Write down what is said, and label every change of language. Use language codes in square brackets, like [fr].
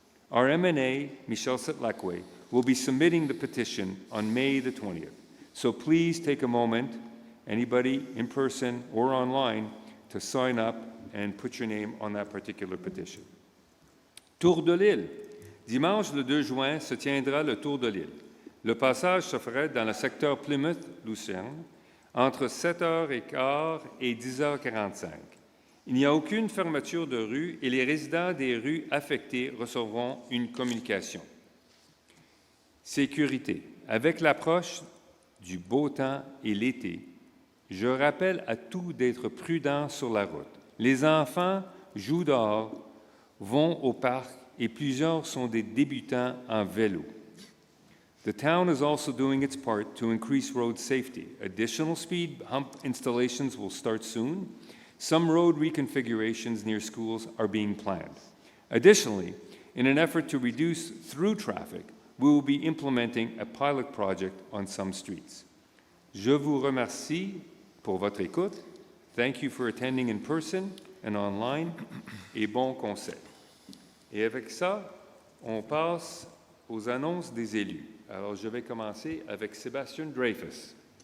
[en] Our M&A, Michelle Setlakwe, will be submitting the petition on May the 20th. So please take a moment, anybody in person or online, to sign up and put your name on that particular petition. [fr] Tour de l'île. Dimanche le 2 juin se tiendra le Tour de l'île. Le passage se ferait dans le secteur Plymouth-Lucerne entre 7h15 et 10h45. Il n'y a aucune fermeture de rue et les résidents des rues affectées recevront une communication. Sécurité. Avec l'approche du beau temps et l'été, je rappelle à tous d'être prudents sur la route. Les enfants jouent dehors, vont au parc et plusieurs sont des débutants en vélo. [en] The town is also doing its part to increase road safety. Additional speed hump installations will start soon. Some road reconfigurations near schools are being planned. Additionally, in an effort to reduce through traffic, we will be implementing a pilot project on some streets. [fr] Je vous remercie pour votre écoute. [en] Thank you for attending in person and online. [fr] Et bon conseil. Et avec ça, on passe aux annonces des élus. Alors, je vais commencer avec Sébastien Dreyfus.